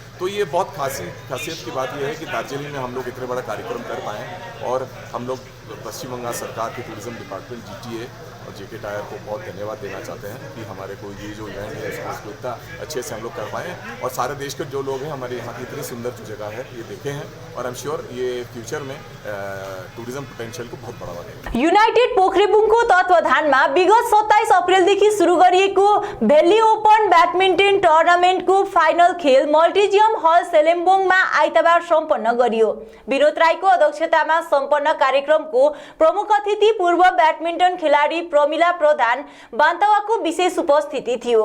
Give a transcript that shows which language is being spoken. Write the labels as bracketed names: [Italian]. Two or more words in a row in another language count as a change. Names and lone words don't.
[Hindi] तो ये बहुत खासियत की बात यह है कि दार्जिलिंग में हम लोग इतने बड़ा कार्यक्रम कर पाए, और हम लोग पश्चिम बंगाल सरकार के [English] tourism department [Hindi] जीटीए और जेके टायर को बहुत धन्यवाद देना चाहते हैं कि हमारे को ये जो इवेंट है इसको इतना अच्छे से हम लोग कर पाए, और सारे देश के जो लोग हैं हमारे यहाँ की इतनी सुंदर जो जगह है ये देखे हैं, और [English] I am sure [Hindi] ये फ्यूचर में [English] tourism potential [Hindi] को बहुत बढावा देगा। [Nepali] युनाइटेड पोखरेबुङको तत्वाधानमा विगत 27 अप्रेलदेखि सुरु गरिएको भेली ओपन ब्याडमिन्टन टुर्नामेन्टको फाइनल खेल मल्टिजियम हल सेलेम्बोङमा आइतबार सम्पन्न गरियो। विनोद राईको अध्यक्षतामा सम्पन्न कार्यक्रमको प्रमुख अतिथि पूर्व ब्याडमिन्टन खेलाडी प्रमिला प्रधान बान्तवाको विशेष उपस्थिति थियो।